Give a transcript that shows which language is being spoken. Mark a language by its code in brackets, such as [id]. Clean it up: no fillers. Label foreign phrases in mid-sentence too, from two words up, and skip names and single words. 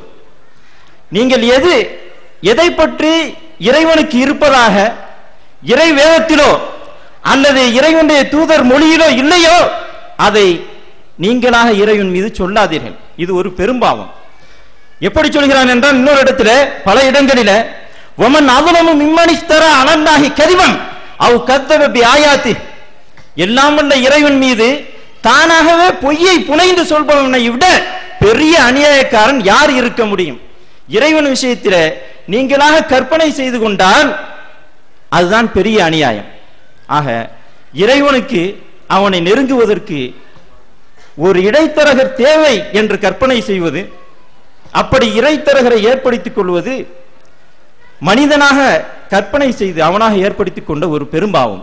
[ta] நீங்கள் எதை பற்றி இறைவனுக்கு இருப்பதாக இறை வேதத்திலோ அல்லது இறைவனுடைய தூதர் மொழியிலோ இல்லையோ அதை நீங்களாக இறைவன் மீது சொல்லாதீர்கள். இது ஒரு பெரும்பாவம். எப்படி சொல்கிறான் என்றால், இன்னொரு இடத்துல, பல இடங்களில [ar] ومن أظلم ممن افترى على الله كذبا أو كذب بآياته, [ta] எல்லாம் வல்ல இறைவன் மீது தானாகவே பொய்யை புனைந்து சொல்பவனை விட பெரிய அநியாயக்காரன் யார் இருக்க முடியும்? இறைவன் விஷயத்தில் நீங்களாக கற்பனை செய்து கொண்டால் அதுதான் பெரிய அநியாயம். ஆக இறைவனுக்கு அவனை நெருங்குவதற்கு ஒரு இடைத்தரகர் தேவை என்று கற்பனை செய்வது, அப்படி இடைத்தரகரை ஏற்படுத்திக் கொள்வது மனிதனாக கற்பனை செய்து அவனாக ஏற்படுத்திக் கொண்ட ஒரு பெரும்பாவம்.